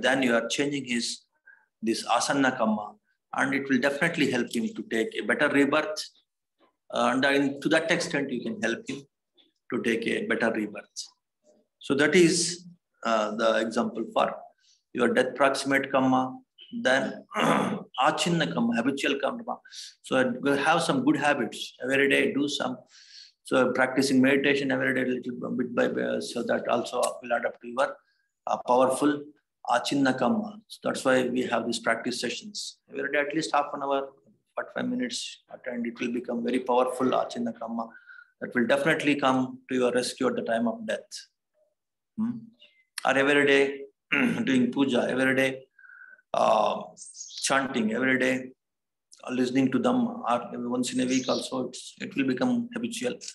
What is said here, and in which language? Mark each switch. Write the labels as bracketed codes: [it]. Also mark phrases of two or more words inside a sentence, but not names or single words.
[en] Then you are changing this [pi] asanna kamma, [en] and it will definitely help him to take a better rebirth. And to that extent, you can help him to take a better rebirth. So that is the example for your death proximate kamma. Then [pi] achinna kamma, [en] habitual kamma. So have some good habits every day. Do some. So practicing meditation every day, little bit by bit, so that also will add up to your powerful [pi] achinna kamma. [en] So that's why we have these practice sessions every day, at least half an hour, 45 minutes, and it will become very powerful [pi] achinna kamma [en] that will definitely come to your rescue at the time of death. Or every day doing puja, every day chanting, every day listening to them, or once in a week also, it will become habitual.